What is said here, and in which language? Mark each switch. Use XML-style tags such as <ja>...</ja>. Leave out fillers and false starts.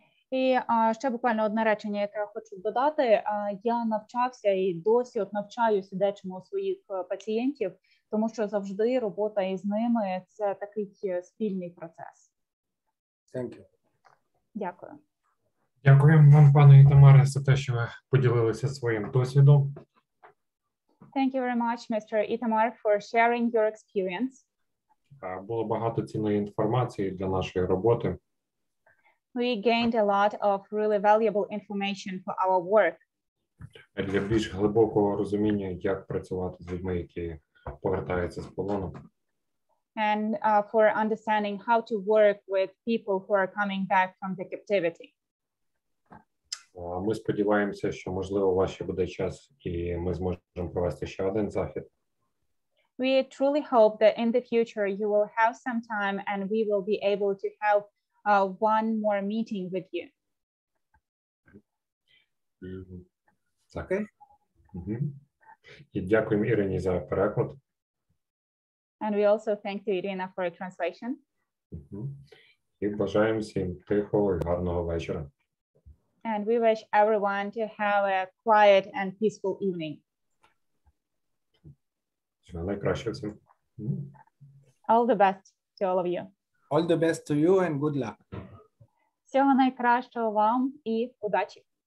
<uk>І ще буквально одне речення, яке я хочу додати. Я навчався і досі навчаю сидячому своїх пацієнтів, тому що завжди робота із ними – це такий спільний процес.</uk> <en>Thank you.</en> <uk>Дякую. Дякуємо вам, пане Ітамаре, за те, що ви поділилися своїм досвідом.</uk> <en>Thank you very much, Mr. Ітамар, for sharing your experience.</en> <uk>Було багато цінної інформації для нашої роботи.</uk> <en>We gained a lot of really valuable information for our work.</en> <uk>Для більш глибокого розуміння, як працювати з людьми, які повертаються з полону.</uk> <en>And for understanding how to work with people who are coming back from the captivity.</en> <uk>Ми сподіваємося, що, можливо, у вас ще буде час, і ми зможемо провести ще один захід.</uk> <en>We truly hope that in the future you will have some time and we will be able to have one more meeting with you.</en> <uk>Так. І дякуємо Ірині за переклад.</uk> <en>And we also thank to Irina for a translation.</en> <uk>І бажаємо всім тихого і гарного вечора.</uk> <en>And we wish everyone to have a quiet and peaceful evening.</en> <uk>Найкраще всім.</uk> <en>All the best to all of you. All the best to you and good luck.</en> <uk>Всього найкращого вам і удачі.</uk>